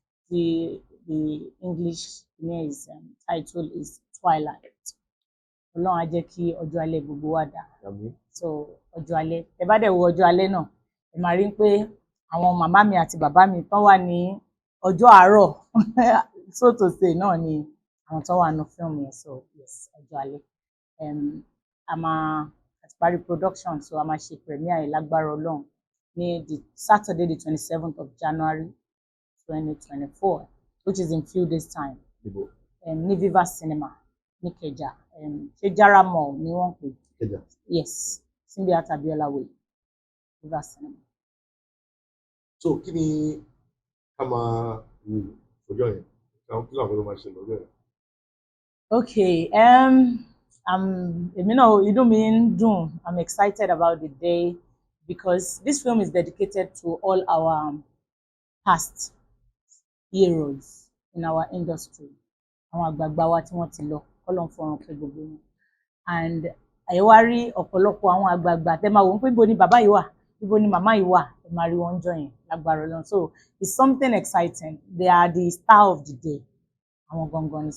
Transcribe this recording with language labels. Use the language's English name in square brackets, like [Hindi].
[English] The English name is title is Twilight. [Yoruba] Ọlọ́run á jẹ́ kí ọjọ́ alẹ́ gbogbo wa dà. So ọjọ́ alẹ́, ẹ bá dẹ̀ wo ọjọ́ alẹ́ náà, ẹ máa rí pé àwọn màmá mi àti bàbá mi tán wà ní ọjọ́ àárọ̀ so to say náà ni àwọn tán wà nínú film yẹn. So yes, ọjọ́ alẹ́. A máa parí production, so a máa ṣe premiere yìí lágbára Ọlọ́run ní the Saturday the 27th of January 2024, which is in few days time. Ní Viva Cinema ní Ìkẹjà. Ṣé Jara Mall ni wọ́n pè? Ìkẹjà. [English] Yes, Simbi Atabiola Way, Viva Cinema. [Yoruba] So kí ni ká máa wò ọjọ́ yẹn? Àwọn kí làwọn ló máa ṣe lọ́jọ́ yẹn? Okay, èmi náà inú mi ń dùn. [English] I'm excited about the day because this film is dedicated to all our past heroes in our industry. [Yoruba] Àwọn àgbààgbà wa tí wọ́n ti lọ, Ọlọ́run fọ̀run kẹ́ gbogbo wọn. And ẹ wá rí ọ̀pọ̀lọpọ̀ àwọn àgbààgbà tẹ́ máa wò ó pé ibo ni bàbá yìí wà, ibo ni màmá yìí wà, ẹ máa rí wọn jọ yẹn lágbára Ọlọ́run. [English] So it's something exciting. They are the star of the day. Àwọn gangan ni.